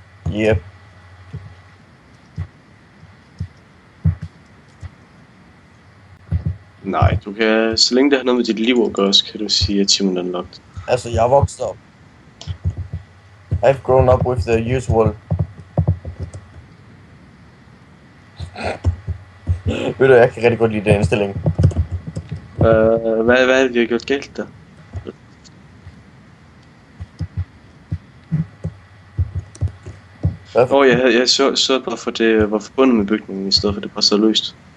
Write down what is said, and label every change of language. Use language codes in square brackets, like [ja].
[en] Yep. [da] Nej, du kan, så længe det har noget med dit liv at gøre, så kan du sige [en] achievement unlocked. [da] Altså, jeg er vokset op. [en] I've grown up with the usual. [da] Ved du, jeg kan rigtig godt lide den indstilling. Hvad er det, vi har gjort galt der? Jeg så bare for det var forbundet med bygningen, i stedet for det bare så løst.